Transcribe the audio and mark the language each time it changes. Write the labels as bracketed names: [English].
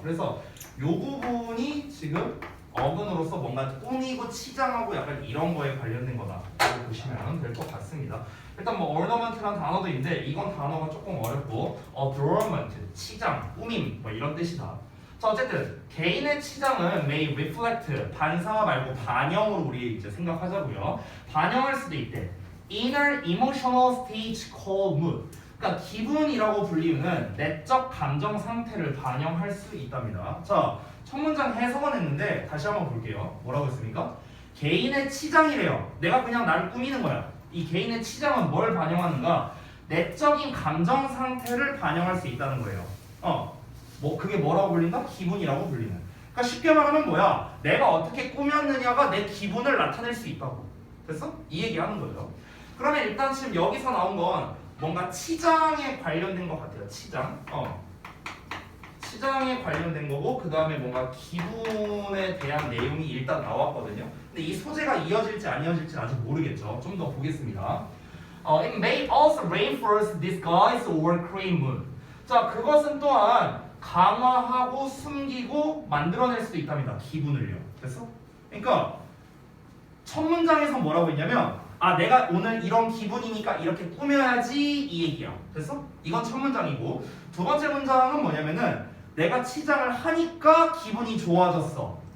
[Korean] 그래서 요 부분이 지금 어근으로서 뭔가 꾸미고 치장하고 약간 이런 거에 관련된 거다라고 보시면 될 것 같습니다. 일단 뭐 ornament라는 단어도 있는데 이건 단어가 조금 어렵고 adornment 치장, 꾸밈 뭐 이런 뜻이다. 자, 어쨌든 개인의 치장은 [English] may reflect [Korean] 반사 말고 반영으로 우리 이제 생각하자고요. 반영할 수도 있대. [English] inner emotional stage called mood. [Korean] 그러니까 기분이라고 불리우는 내적 감정 상태를 반영할 수 있답니다. 자, 첫 문장 해석은 했는데 다시 한번 볼게요. 뭐라고 했습니까? 개인의 치장이래요. 내가 그냥 나를 꾸미는 거야. 이 개인의 치장은 뭘 반영하는가? 내적인 감정 상태를 반영할 수 있다는 거예요. 그게 뭐라고 불린다? 기분이라고 불리는. 그러니까 쉽게 말하면 뭐야? 내가 어떻게 꾸몄느냐가 내 기분을 나타낼 수 있다고. 됐어? 이 얘기하는 거죠. 그러면 일단 지금 여기서 나온 건 뭔가 치장에 관련된 것 같아요. 치장. 치장에 관련된 거고 그 다음에 뭔가 기분에 대한 내용이 일단 나왔거든요. 근데 이 소재가 이어질지 안 이어질지 아직 모르겠죠. 좀 더 보겠습니다. [English] It may also reinforce disguise or create mood. [Korean] 자, 그것은 또한 강화하고 숨기고 만들어낼 수도 있답니다. 기분을요. 됐어? 그러니까 첫 문장에서 뭐라고 했냐면 내가 오늘 이런 기분이니까 이렇게 꾸며야지 이 얘기야. 됐어? 이건 첫 문장이고 두 번째 문장은 뭐냐면은 내가 치장을 하니까 기분이 좋아졌어.